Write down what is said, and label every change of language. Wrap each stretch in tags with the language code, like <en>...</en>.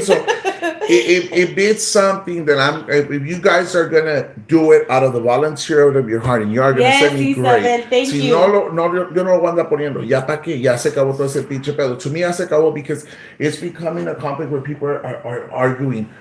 <en>So if it's something that if you guys are going to do it out of the volunteer out of your heart and you are going to send me great. Thank</en> <es>Si</es> <en>you.</en> <es>yo no lo voy a andar poniendo, ya para qué, ya se acabó todo ese pinche pedo.</es> <en>To me,</en> <es>ya se acabó</es> <en>because it's becoming a conflict where people are arguing.</en>